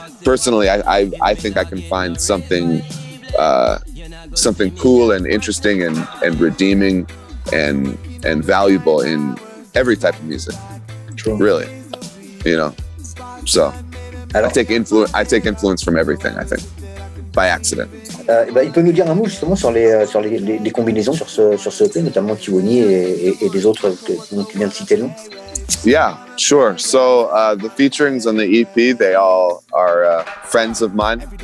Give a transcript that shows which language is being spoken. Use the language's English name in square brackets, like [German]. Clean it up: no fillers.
[English] Personally, I think I can find something cool and interesting and redeeming and valuable in every type of music. True. Really, so I take influence from everything, I think, by accident. [French] Il peut nous dire un mot justement sur les combinaisons sur ce EP, notamment Tiwoni et les autres dont tu viens de citer le nom. [English] Yeah, sure. So the featurings on the EP, they all are friends of mine.